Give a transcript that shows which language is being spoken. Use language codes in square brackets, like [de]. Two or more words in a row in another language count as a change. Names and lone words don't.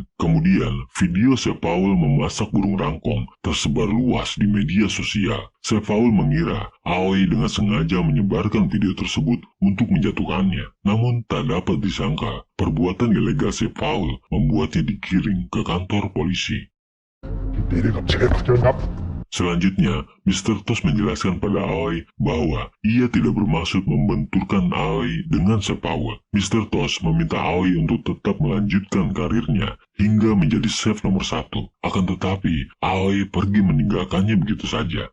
[id] Kemudian, video Chef Paul memasak burung rangkong tersebar luas di media sosial. Chef Paul mengira Aoi dengan sengaja menyebarkan video tersebut untuk menjatuhkannya. Namun tak dapat disangka, perbuatan ilegal Chef Paul membuatnya digiring ke kantor polisi. [th] ยินดีด้วยครับเชฟเชิญครับ [id] Selanjutnya, Mr. Toast menjelaskan pada Aoi bahwa ia tidak bermaksud membenturkan Aoi dengan Chef Paul. Mr. Toast meminta Aoi untuk tetap melanjutkan karirnya hingga menjadi chef nomor 1. Akan tetapi, Aoi pergi meninggalkannya begitu saja.